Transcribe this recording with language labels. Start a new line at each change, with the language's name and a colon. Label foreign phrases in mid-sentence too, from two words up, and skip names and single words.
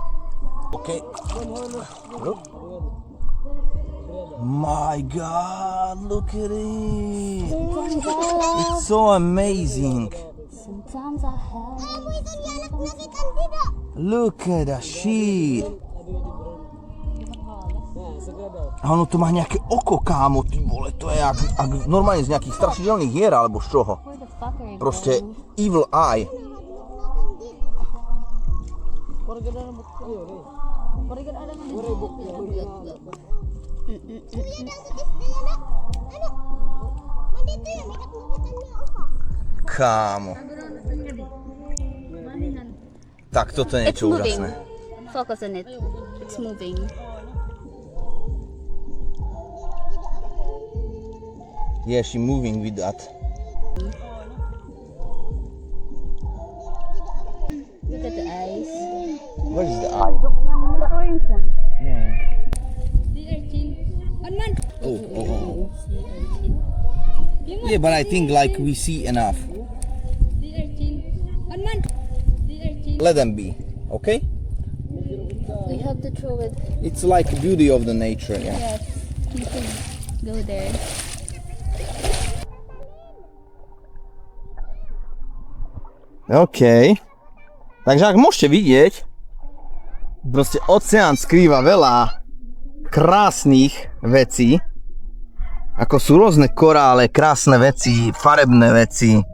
English: Okay. Look. My god, look at it. It's so amazing. Sometimes I have. Look at that shit.
Slovak: A ono to má nejaké oko, kámo, ty vole, to je ak normálne z nejakých strašidelných hier, alebo z čoho.
English: Where the fuck are you
Slovak: Proste
English: going? evil eye.
Slovak: Kámo. Tak toto je
English: It's
Slovak: niečo
English: moving.
Slovak: úžasné.
English: Focus on it. It's moving. Yeah, she moving with that. Look at the eyes. Where is the eye? The orange one. Yeah. Oh. Oh. Yeah, but I think like we see enough. Let them be, okay? We have to throw it. It's like beauty of the nature, yeah. Yes. You can go there. OK.
Slovak: Takže ak môžete vidieť, proste oceán skrýva veľa krásnych vecí. Ako sú rôzne korále, krásne veci, farebné veci.